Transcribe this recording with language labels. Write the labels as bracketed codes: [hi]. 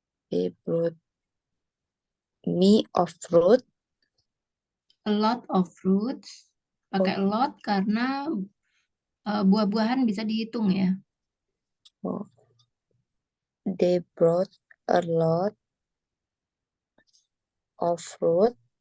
[en] They brought me of fruit. A lot of fruits. Oh, [id] Pakai a lot karena buah-buahan bisa dihitung ya. oh. [en] They brought a lot of fruit.